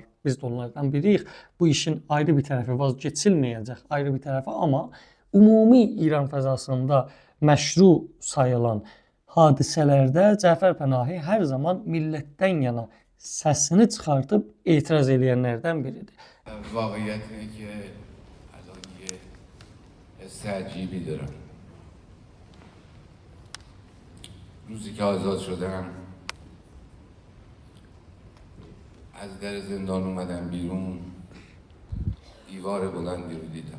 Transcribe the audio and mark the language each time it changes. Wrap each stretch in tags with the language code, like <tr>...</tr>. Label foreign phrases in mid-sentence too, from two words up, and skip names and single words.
<az>Biz də onlardan biriyik. Bu işin ayrı bir tərəfi vazgeçilməyəcək, ayrı bir tərəfi, amma ümumi İran fəzasında məşru sayılan hadisələrdə Cəfər Pənahi hər zaman millətdən yana səsini çıxartıb etiraz edənlərdən biridir.</az> <fa>واقعیت اینه که الان یه حس عجیبی دارم. روزی که آزاد شدم از در زندان اومدم بیرون، دیوار بلندی رو دیدم.</fa>